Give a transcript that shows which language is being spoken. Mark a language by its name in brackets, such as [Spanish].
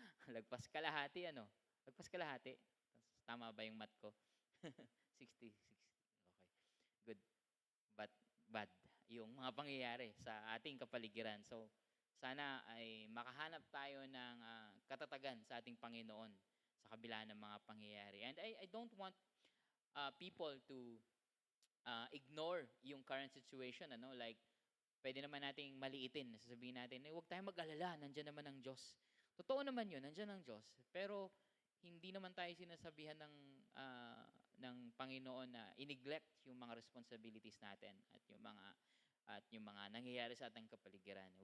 [Filipino] Lagpas kalahati, ano? Lagpas kalahati. Tama ba yung math ko? 60, 60. [English] Okay. Good. But bad [Filipino] yung mga pangyayari sa ating kapaligiran. So, sana ay makahanap tayo ng katatagan sa ating Panginoon sa kabila ng mga pangyayari. [English] And I don't want people to ignore [Filipino] yung [English] current situation. [Filipino] Like, pwede naman nating maliitin. Sasabihin natin, huwag tayong mag-alala, nandiyan naman ang Diyos. Totoo naman yun, nandiyan ang Diyos. Pero hindi naman tayo sinasabihan ng Panginoon na i-neglect yung mga responsibilities natin at yung mga nangyayari sa ating kapaligiran.